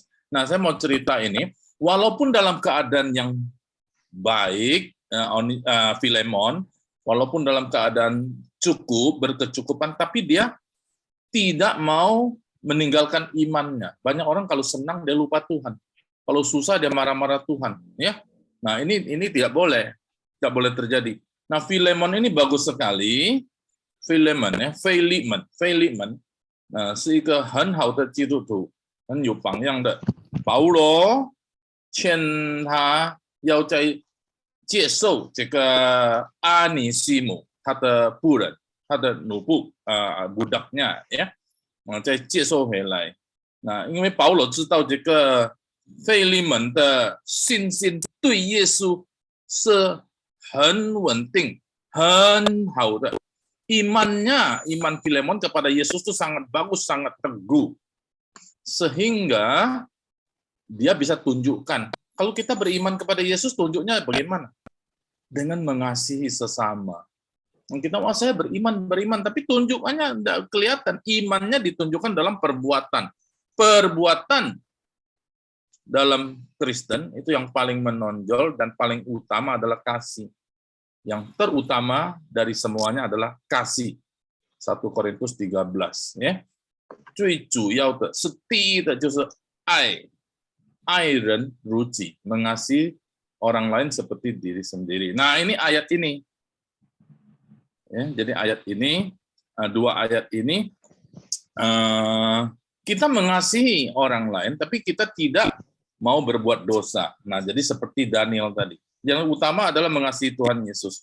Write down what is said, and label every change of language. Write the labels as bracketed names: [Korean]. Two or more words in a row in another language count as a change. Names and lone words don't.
[Indonesian] Nah, saya mau cerita ini, walaupun dalam keadaan yang baik Filemon, walaupun dalam keadaan berkecukupan, tapi dia tidak mau meninggalkan imannya. Banyak orang kalau senang dia lupa Tuhan. Kalau susah dia marah-marah Tuhan, ya. Nah, ini tidak boleh terjadi. Nah, Filemon ini bagus sekali. Filemon. Nah, [Chinese] 是一个很好的基督徒，很有榜样的。保罗劝他要在接受这个阿尼西姆他的仆人，他的奴仆 [Indonesian] budaknya ya， [Chinese] 再接受回来。那因为保罗知道这个腓利门的信心对耶稣是很稳定、很好的。 [Indonesian] iman Filemon kepada Yesus itu sangat bagus, sangat teguh. Sehingga dia bisa tunjukkan. Kalau kita beriman kepada Yesus, tunjuknya bagaimana? Dengan mengasihi sesama. Kita, saya beriman, tapi tunjukannya tidak kelihatan. Imannya ditunjukkan dalam perbuatan. Perbuatan dalam Kristen itu yang paling menonjol dan paling utama adalah kasih. Yang terutama dari semuanya adalah kasih. 1 Korintus 13 ya. [Chinese] 最主要的是第一的就是爱，爱人如己， [Indonesian] mengasihi orang lain seperti diri sendiri. Nah, ini ayat ini. Ya, jadi ayat ini, dua ayat ini kita mengasihi orang lain tapi kita tidak mau berbuat dosa. Nah, jadi seperti Daniel tadi. Yang utama adalah mengasihi Tuhan Yesus.